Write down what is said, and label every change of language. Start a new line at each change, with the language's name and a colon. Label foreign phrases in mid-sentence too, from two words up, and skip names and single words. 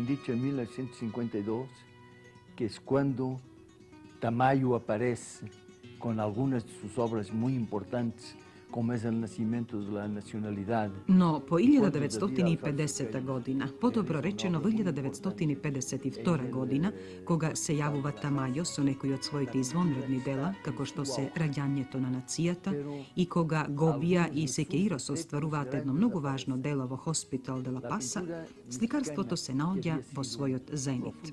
Spanish: dicho en 1952, que es cuando Tamayo aparece con algunas de sus obras muy importantes, como es el nacimiento de la nacionalidad.
Macedonian: Но по 1950 година, подобро речено во 1952 година, кога се јавува Тамајо со некои од своите извонредни дела, како што се Раѓањето на нацијата, и кога Гобија и Секеирос остваруваат едно многу важно дело во Хоспитал де ла Паса, сликарството се наоѓа во својот зенит.